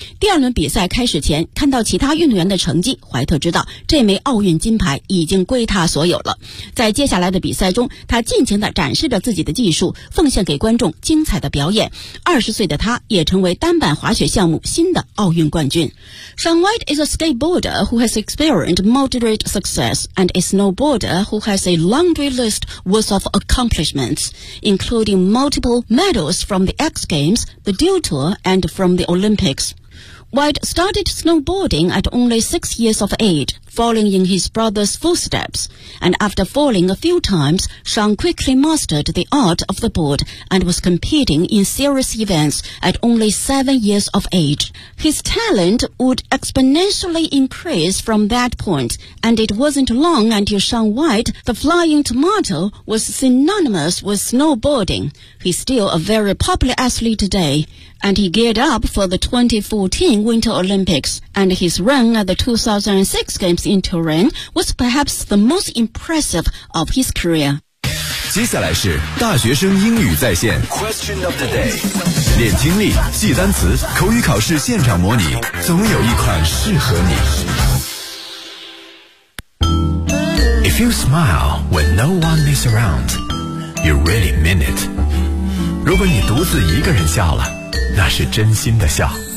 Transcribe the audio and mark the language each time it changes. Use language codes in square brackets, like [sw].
[zh] 第二轮比赛开始前，看到其他运动员的成绩，怀特知道这枚奥运金牌已经归他所有了。在接下来的比赛中，他尽情地展示着自己的技术，奉献给观众精彩的表演。 20岁的他也成为单板滑雪项目新的奥运冠军。 [en] Sean White is a skateboarder who has experienced moderate success and a snowboarder who has a laundry list worth of accomplishments, including multiple medals from the X Games, the Dual Tour, and from the Olympics. White started snowboarding at only 6 years of age,following in his brother's footsteps. And after falling a few times, Sean quickly mastered the art of the board and was competing in serious events at only 7 years of age. His talent would exponentially increase from that point, and it wasn't long until Sean White, the flying tomato, was synonymous with snowboarding. He's still a very popular athlete today, and he geared up for the 2014 Winter Olympics, and his run at the 2006 Games in Turin was perhaps the most impressive of his career. [zh] 接下来是大学生英语在线 [en] Question of the day. [zh] 练听力，记单词，口语考试现场模拟，总有一款适合你。 [en] If you smile when no one is around, you really mean it. [zh] 如果你独自一个人笑了，那是真心的笑。